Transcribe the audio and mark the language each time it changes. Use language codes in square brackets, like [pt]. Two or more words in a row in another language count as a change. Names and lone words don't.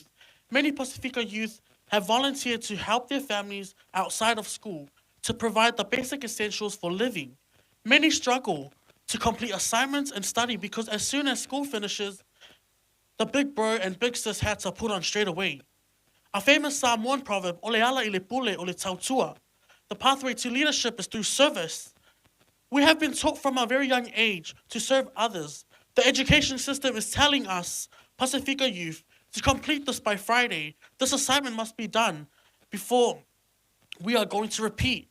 [en] Many Pacifica youth have volunteered to help their families outside of school to provide the basic essentials for living. Many struggle to complete assignments and study because as soon as school finishes, the big bro and big sis hats are put on straight away. A famous Samoan proverb, [sm] ole ala i le pule o le tautua. [en] The pathway to leadership is through service. We have been taught from a very young age to serve others. The education system is telling us, Pacifica youth, to complete this by Friday. This assignment must be done before we are going to repeat.